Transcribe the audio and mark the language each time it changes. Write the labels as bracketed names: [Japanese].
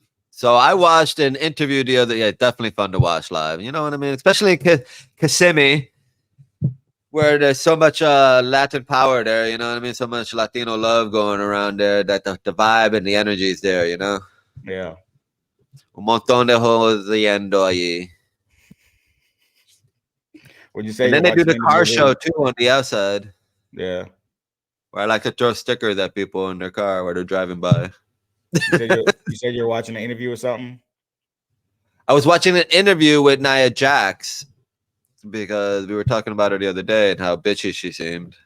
[English] So I watched an interview the other. Yeah, definitely fun to watch live. You know what I mean? Especially in Kissimmee, where there's so much Latin power there. You know what I mean? So much Latino love going around there. That the vibe and the energy is there. You know? Yeah. [Spanish] Un montón de jodiendo allí. [English] Would you say? And then they do the car show too on the outside. Yeah. Where I like to throw stickers at people in their car while they're driving by. You said you're watching an interview or something? I was watching an interview with Nia Jax, because we were talking about her the other day and how bitchy she seemed.